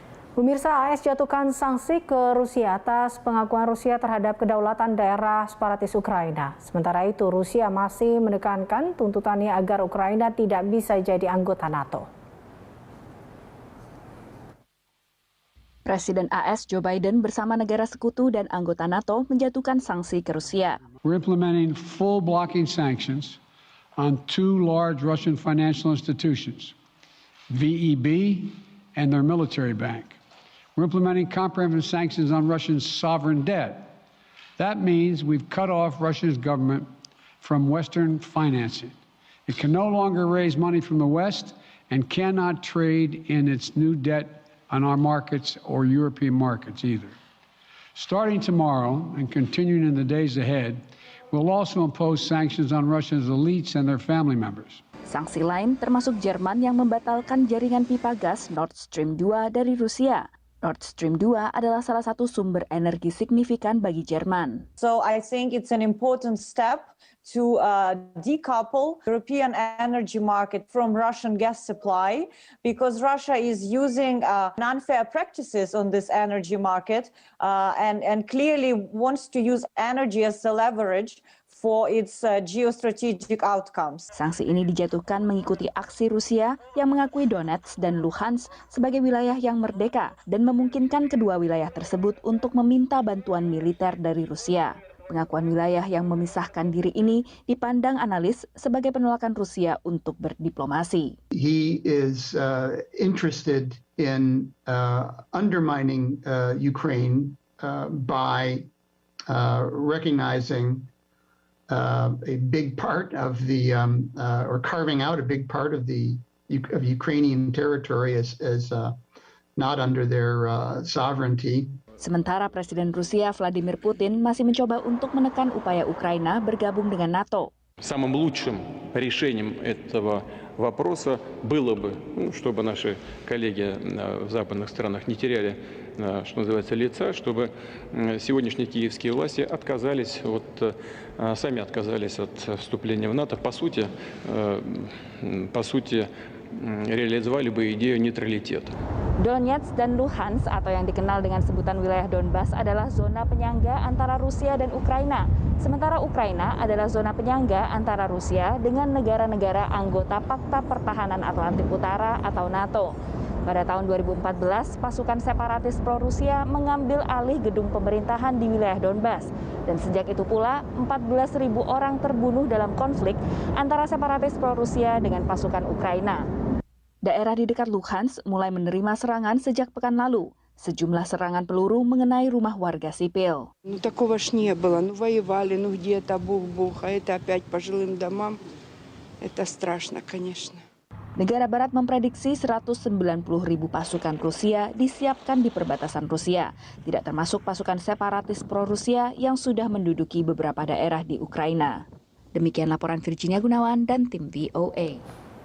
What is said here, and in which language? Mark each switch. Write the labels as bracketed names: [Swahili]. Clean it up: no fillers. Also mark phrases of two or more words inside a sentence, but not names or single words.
[Indonesian] Pemirsa, AS jatuhkan sanksi ke Rusia atas pengakuan Rusia terhadap kedaulatan daerah separatis Ukraina. Sementara itu, Rusia masih menekankan tuntutannya agar Ukraina tidak bisa jadi anggota NATO. Presiden AS Joe Biden bersama negara sekutu dan anggota NATO menjatuhkan sanksi ke Rusia. [English] We're implementing full blocking sanctions on two large Russian financial institutions, VEB and their military bank. We're implementing comprehensive sanctions on Russia's sovereign debt. That means we've cut off Russia's government from Western financing. It can no longer raise money from the West and cannot trade in its new debt on our markets or European markets either. Starting tomorrow and continuing in the days ahead, we'll also impose sanctions on Russia's elites and their family members. [Indonesian] Sanksi lain termasuk Jerman yang membatalkan jaringan pipa gas Nord Stream 2 dari Rusia. Nord Stream 2 adalah salah satu sumber energi signifikan bagi Jerman. [English] So I think it's an important step to decouple European energy market from Russian gas supply, because Russia is using unfair practices on this energy market and clearly wants to use energy as a leverage for its geostrategic outcomes. [Indonesian] Sanksi ini dijatuhkan mengikuti aksi Rusia yang mengakui Donetsk dan Luhansk sebagai wilayah yang merdeka dan memungkinkan kedua wilayah tersebut untuk meminta bantuan militer dari Rusia. Pengakuan wilayah yang memisahkan diri ini dipandang analis sebagai penolakan Rusia untuk berdiplomasi. [English] He is interested in undermining Ukraine by recognizing a big part of the or carving out a big part of the Ukrainian territory as not under their sovereignty. [Indonesian] Sementara Presiden Rusia Vladimir Putin masih mencoba untuk menekan upaya Ukraina bergabung dengan NATO. [Russian] Самым лучшим решением этого вопроса было бы, чтобы наши коллеги в западных странах не теряли, что называется, лица, чтобы сегодняшние киевские власти сами отказались от вступления в НАТО. По сути, реализовали бы идею нейтралитета. [Indonesian] Donetsk dan Luhansk atau yang dikenal dengan sebutan wilayah Donbas adalah zona penyangga antara Rusia dan Ukraina. Sementara Ukraina adalah zona penyangga antara Rusia dengan negara-negara anggota Pakta Pertahanan Atlantik Utara atau NATO. Pada tahun 2014, pasukan separatis pro-Rusia mengambil alih gedung pemerintahan di wilayah Donbas. Dan sejak itu pula, 14.000 orang terbunuh dalam konflik antara separatis pro-Rusia dengan pasukan Ukraina. Daerah di dekat Luhansk mulai menerima serangan sejak pekan lalu. Sejumlah serangan peluru mengenai rumah warga sipil. [Russian] Такого ж не было. Воевали, где-то бух-бух, а это опять по жилым домам. Это страшно, конечно. [Indonesian] Negara Barat memprediksi 190.000 pasukan Rusia disiapkan di perbatasan Rusia, tidak termasuk pasukan separatis pro-Rusia yang sudah menduduki beberapa daerah di Ukraina. Demikian laporan Virginia Gunawan dan tim VOA.